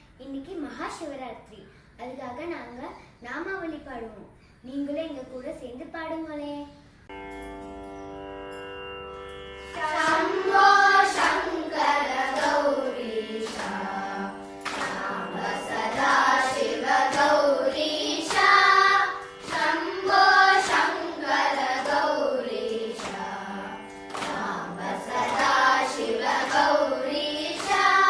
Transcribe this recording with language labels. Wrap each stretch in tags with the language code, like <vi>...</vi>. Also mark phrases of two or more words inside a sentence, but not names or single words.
<ta>இன்னைக்கு மகா சிவராத்திரி. அதுக்காக நாங்க நாமாவளி பாடுவோம். நீங்களும் எங்க கூட சேர்ந்து பாடுங்களே.</ta> <sa>शम्भो शङ्कर गौरीशा नाम सदा शिव गौरीशा शम्भो शङ्कर गौरीशा नाम सदा शिव गौरीशा</sa>